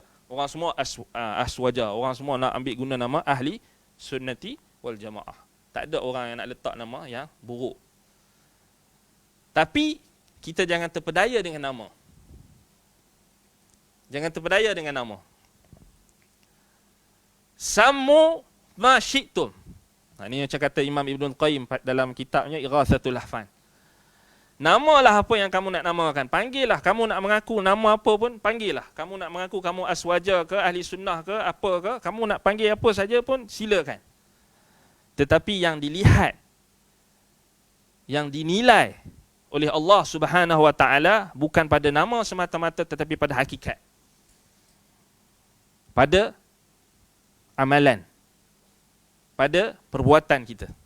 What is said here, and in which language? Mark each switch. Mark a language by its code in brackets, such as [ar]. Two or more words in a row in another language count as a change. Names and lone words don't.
[ms] Orang semua aswaja. Orang semua nak ambil guna nama [ar] أهل السنة والجماعة. [ms] Tak ada orang yang nak letak nama yang buruk. Tapi kita jangan terpedaya dengan nama. Jangan terpedaya dengan nama. [ar] سموا ما شئتم. [ms] Ini macam kata Imam Ibn Qayyim dalam kitabnya Ighathatul Lahfan. Namalah apa yang kamu nak namakan. Panggillah. Kamu nak mengaku nama apa pun, panggillah. Kamu nak mengaku kamu aswaja ke, [ar] أهل السنة [ms] ke, apa ke, kamu nak panggil apa saja pun, silakan. Tetapi yang dilihat, yang dinilai oleh Allah [ar] سبحانه وتعالى [ms] bukan pada nama semata-mata, tetapi pada hakikat, pada amalan, pada perbuatan kita.